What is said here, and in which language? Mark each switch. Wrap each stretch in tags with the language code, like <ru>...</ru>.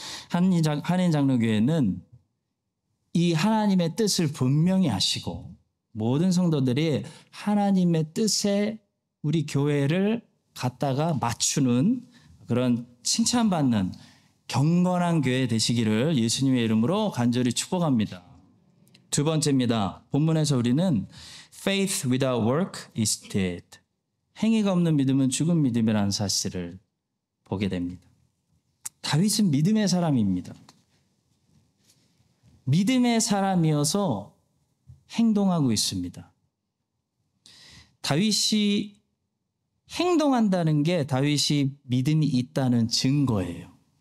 <ko>한인장로교회는 이 하나님의 뜻을 분명히 아시고 모든 성도들이 하나님의 뜻에 우리 교회를 갖다가 맞추는 그런 칭찬받는 경건한 교회 되시기를 예수님의 이름으로 간절히 축복합니다. 두 번째입니다. 본문에서 우리는</ko> <en>Faith without work is dead.</en> <ko>행위가 없는 믿음은 죽은 믿음이라는 사실을 보게 됩니다. 다윗은 믿음의 사람입니다. 믿음의 사람이어서 행동하고 있습니다. 다윗이 행동한다는 게 다윗이 믿음이 있다는 증거예요.</ko>